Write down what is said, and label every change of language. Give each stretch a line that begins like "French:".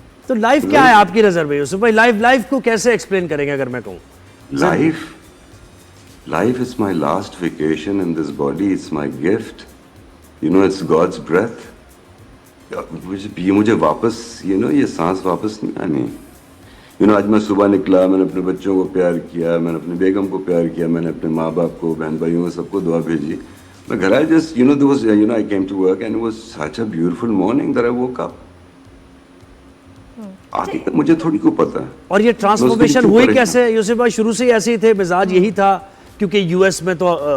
Urdu: تو لائف کیا ہے آپ کی نظر میں یوسف بھائی؟ لائف کو کیسے ایکسپلین کریں گے اگر میں کہوں؟
English: Life is my last vacation in this body. It's my gift. It's God's breath.
Urdu: یہ مجھے واپس یہ سانس واپس نہیں آنی. آج میں صبح نکلا, میں نے اپنے بچوں کو پیار کیا, میں نے اپنے بیگم کو پیار کیا, میں نے اپنے ماں باپ کو, بہن بھائیوں کو, سب کو دعا بھیجی. میں گھر آیا,
English: Just I came to work and it was such a beautiful morning that I woke up.
Urdu: آگے تک مجھے تھوڑی کو پتا ہے. اور یہ ٹرانسفارمیشن ہوئی کیسے یوسف بھائی؟ شروع سے ایسے ہی تھے, مزاج یہی تھا کیونکہ یو ایس میں تو